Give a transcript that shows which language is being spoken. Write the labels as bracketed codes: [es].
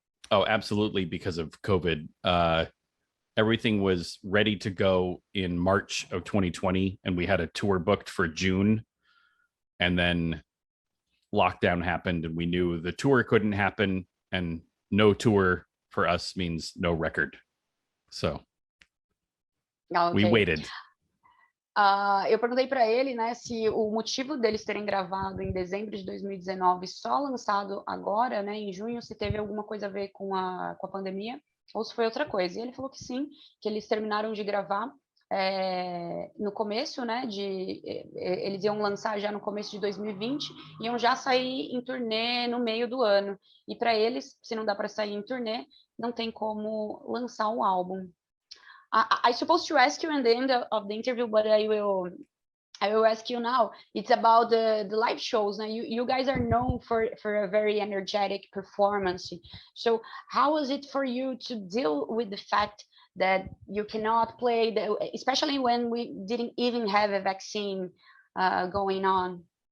[en] Oh, absolutely, because of COVID. Everything was ready to go in March of 2020, and we had a tour booked for June, and then lockdown happened, and we knew the tour couldn't happen, and no tour for us means no record. So we waited. [pt] Eu perguntei para ele, né, se o motivo deles terem gravado em dezembro de 2019 só lançado agora, né, em junho, se teve alguma coisa a ver com a pandemia ou se foi outra coisa. E ele falou que sim, que eles terminaram de gravar no começo, né, eles iam lançar já no começo de 2020, iam já sair em turnê no meio do ano. E para eles, se não dá para sair em turnê, não tem como lançar um álbum. [en] I supposed to ask you in the end of the interview, but I will ask you now. It's about the live shows. Now, you guys are known for a very energetic performance. So how was it for you to deal with the fact that you cannot play, especially when we didn't even have a vaccine going on?